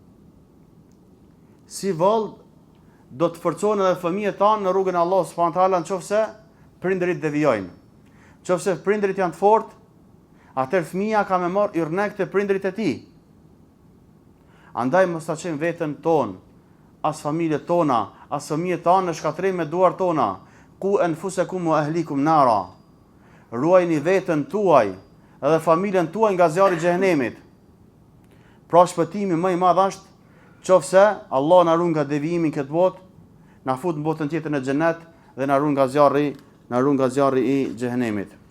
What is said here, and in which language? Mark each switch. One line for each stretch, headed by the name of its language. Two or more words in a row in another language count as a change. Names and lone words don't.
Albanian: Si vallë do të forcohen edhe fëmijët tanë në rrugën e Allahut
Arabic: سبحانه وتعالى
Albanian: nëse prindërit devijojnë. Nëse prindërit janë të fortë, atëherë fëmia ka me marrë irnek të prindërit e tij. Andaj mos ta çojmë veten tonë, as familjet tona, as fëmijët tanë në shkatrim me duart tona.
Arabic: قوا أنفسكم وأهليكم نارا.
Albanian: Ruajini veten tuaj edhe familjen tuaj nga zjarri i xhehenemit. Pra shpëtimi më i madh është qofse Allah na ruan nga devijimi në këtë botë, na fut në botën tjetër në xhenet dhe na ruan nga zjarri i xhehenemit.